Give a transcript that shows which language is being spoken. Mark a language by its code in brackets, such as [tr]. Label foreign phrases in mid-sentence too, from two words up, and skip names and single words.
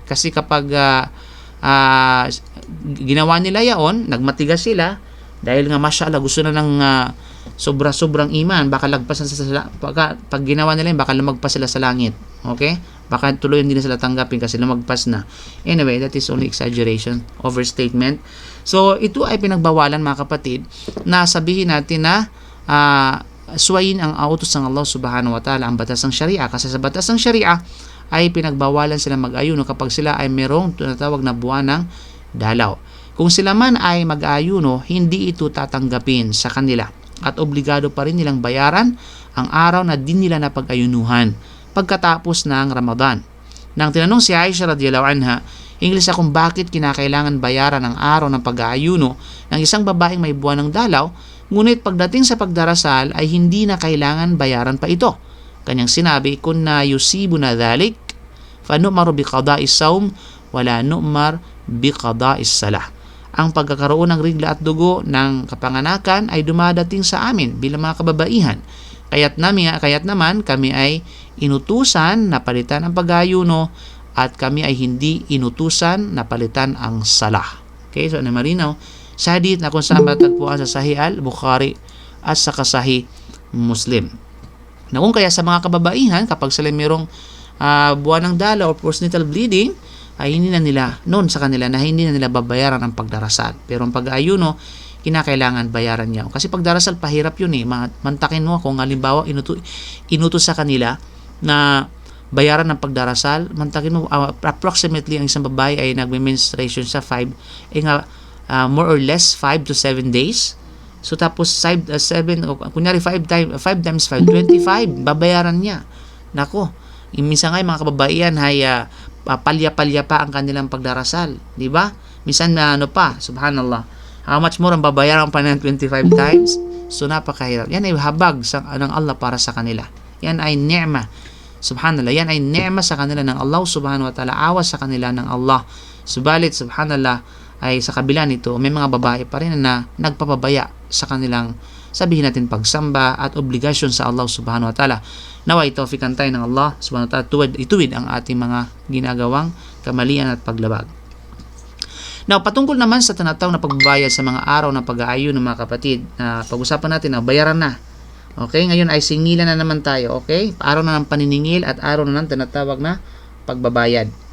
[tl] Kasi kapag ginawa nila yaon, nagmatigas sila, dahil nga mashallah, gusto na ng sobra-sobrang iman, baka lagpas na pag ginawa nila yun, baka lumagpas sila sa langit. Okay? Baka tuloy hindi na sila tanggapin kasi lumagpas na. [en] Anyway, that is only exaggeration, overstatement. [tl] So, ito ay pinagbawalan mga kapatid na sabihin natin na suwayin ang utos ng Allah [ar] سبحانه وتعالى, [tl] ang batas ng Sharia. Kasi sa batas ng Sharia ay pinagbawalan sila mag-ayuno kapag sila ay merong tinatawag na buwan ng dalaw. Kung sila man ay mag-ayuno, hindi ito tatanggapin sa kanila at obligado pa rin nilang bayaran ang araw na din nila napag-ayunuhan pagkatapos ng Ramadan. Nang tinanong si Aisha [ar] رضي الله عنها, [tl] hinggil sa kung bakit kinakailangan bayaran ang araw ng pag-aayuno ng isang babaeng may buwan ng dalaw, ngunit pagdating sa pagdarasal ay hindi na kailangan bayaran pa ito. Kanyang sinabi, [ar] كنا يصيبنا ذلك فنؤمر بقضاء الصوم ولا نؤمر بقضاء الصلاة. [tl] Ang pagkakaroon ng regla at dugo ng kapanganakan ay dumadating sa amin bilang mga kababaihan. Kaya't naman kami ay inutusan na palitan ang pag-aayuno at kami ay hindi inutusan na palitan ang salah. Okay, so malinaw sa hadith na kung saan matagpuan sa Sahih al-Bukhari at sa Sahih Muslim. Na kung kaya sa mga kababaihan, kapag sila mayroong buwan ng dalaw o [en] postnatal bleeding, [tl] ay hindi na nila, noon sa kanila na hindi na nila babayaran ang pagdarasal. Pero ang pag-aayuno, kinakailangan bayaran niya. Kasi pagdarasal, pahirap yun eh. Mantakin mo kung halimbawa inutos sa kanila na bayaran ng pagdarasal, mantakin mo approximately ang isang babae ay nagme-menstruation sa 5 [en] more or less 5 to 7 days. [tl] So tapos 7 kunyari 5 times 5 25 babayaran niya. Nako, minsan nga mga kababaihan ay palya-palya pa ang kanilang pagdarasal, di ba? Minsan subhanallah, [en] how much more [tl] ang babayaran pa ng 25 times? So napakahirap. Yan ay habag ng Allah para sa kanila. Yan ay ni'ma. Subhanallah, yan ay ni'ma sa kanila ng Allah [ar] سبحانه وتعالى, [tl] awas sa kanila ng Allah. Subalit, subhanallah, ay sa kabila nito, may mga babae pa rin na nagpapabaya sa kanilang, sabihin natin, pagsamba at obligasyon sa Allah [ar] سبحانه وتعالى. [tl] Naway tawfikan tayo ng Allah [ar] سبحانه وتعالى, [tl] ituwid ang ating mga ginagawang kamalian at paglabag. Now, patungkol naman sa tinatawag na pagbabayad sa mga araw ng pag-aayon ng mga kapatid, na pag-usapan natin na bayaran na. Okay, ngayon ay singilan na naman tayo, okay? Araw na ng paniningil at araw na ng tinatawag na pagbabayad.